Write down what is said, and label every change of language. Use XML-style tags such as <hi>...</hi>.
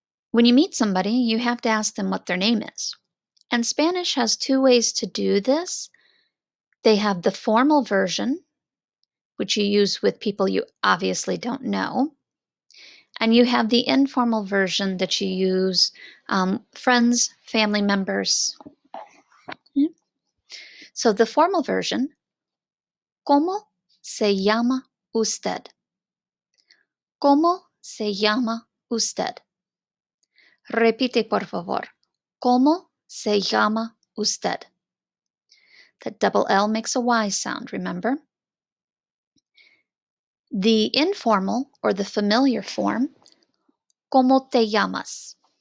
<en>When you meet somebody, you have to ask them what their name is. And Spanish has two ways to do this. They have the formal version, which you use with people you obviously don't know. And you have the informal version that you use friends, family members. So the formal version,</en> <es>¿Cómo se llama usted? ¿Cómo se llama usted? Repite, por favor. ¿Cómo se llama usted?</es> <en>That double L makes a Y sound, remember? The informal or the familiar form,</en> <es>¿Cómo te llamas?</es>